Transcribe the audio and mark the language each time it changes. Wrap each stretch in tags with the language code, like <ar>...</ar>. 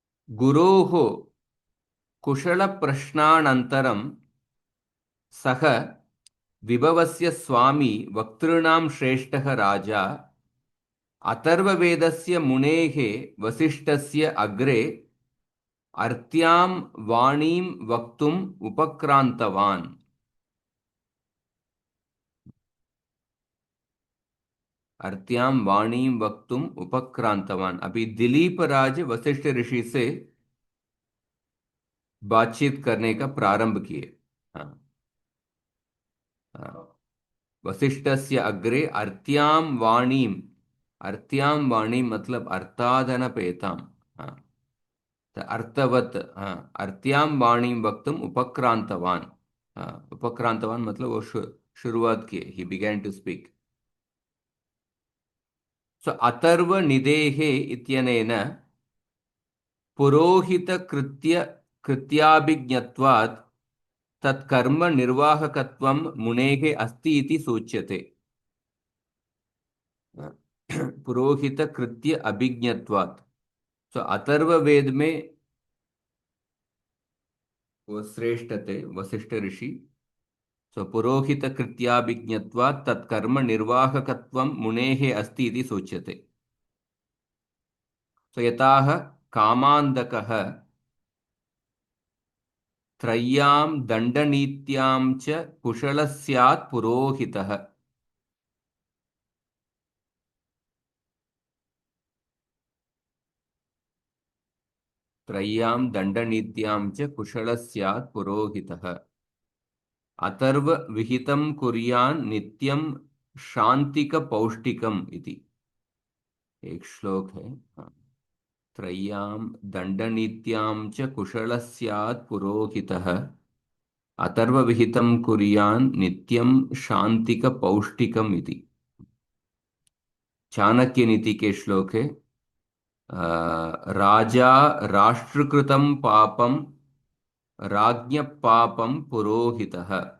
<sa>गुरोः कुशलप्रश्नानन्तरं सः विभवस्य स्वामी, वक्तॄणां श्रेष्ठः राजा, अथर्ववेदस्य मुनेः वसिष्ठस्य अग्रे अर्त्यां वाणीं वक्तुम् उपक्रान्तवान्। अर्त्यां वाणीं वक्तुम् उपक्रान्तवान्।</sa> <hi>अभी दिलीप राज वशिष्ठ ऋषि से बातचीत करने का प्रारंभ किए।</hi> <sa>हाँ, हाँ। वसिष्ठस्य अग्रे अर्त्यां वाणीं, अर्त्यां वाणीं मतलब अर्थादनपेतां। हाँ, तो अर्थवत्, हाँ, अर्त्यां वाणीं वक्तुम् उपक्रान्तवान्।</sa> <hi>हाँ, उपक्रान्तवान् मतलब वो शुरुआत किए,</hi> <en>He began to speak.</en> <sa>सो अथर्वनिदेः इत्यनेन पुरोहितकृत्य कृत्याभिज्ञत्वात् तत्कर्म निर्वाहकत्वं मुनेः अस्ति इति सूच्यते। पुरोहित कृत्य अभिज्ञत्वात्।</sa> <hi>तो अथर्ववेद में वो श्रेष्ठ थे, वशिष्ठ ऋषि।</hi> <sa>तो पुरोहित कृत्याभिज्ञत्वात् तत्कर्म निर्वाहकत्वं मुनेः अस्ति इति सूच्यते। तो यताः कामान्धकः त्रय्यां दण्डनीत्यां च कुशलः स्यात् पुरोहितः। त्रय्यां दण्डनीत्यां च कुशलः स्यात् पुरोहितः। अथर्व विहितं कुर्यान् नित्यं शान्तिक पौष्टिकम इति</sa> <hi>एक श्लोक है। हाँ।</hi> <sa>त्रय्यां दण्डनीत्यां च कुशलः स्यात् पुरोहितः अथर्वविहितं कुर्यान् नित्यं शान्तिकपौष्टिकम् इति।</sa> <hi>चाणक्य नीति के श्लोक है</hi> <sa>राजा राष्ट्रकृतं पापं राज्ञ पापं पुरोहितः।</sa>